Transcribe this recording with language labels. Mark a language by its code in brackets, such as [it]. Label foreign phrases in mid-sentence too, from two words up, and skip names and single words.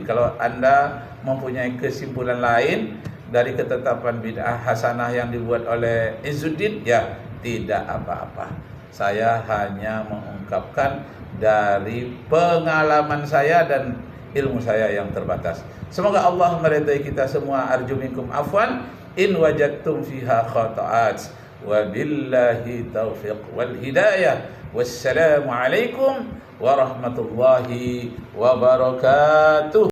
[id] Kalau Anda mempunyai kesimpulan lain dari ketetapan bid'ah hasanah yang dibuat oleh Izzuddin, ya tidak apa-apa. Saya hanya mengungkapkan dari pengalaman saya dan ilmu saya yang terbatas. Semoga Allah meridai kita semua. [ar] أرجو منكم عفوا إن وجدتم فيها خطأ. وبالله التوفيق والهداية. والسلام عليكم ورحمة الله وبركاته.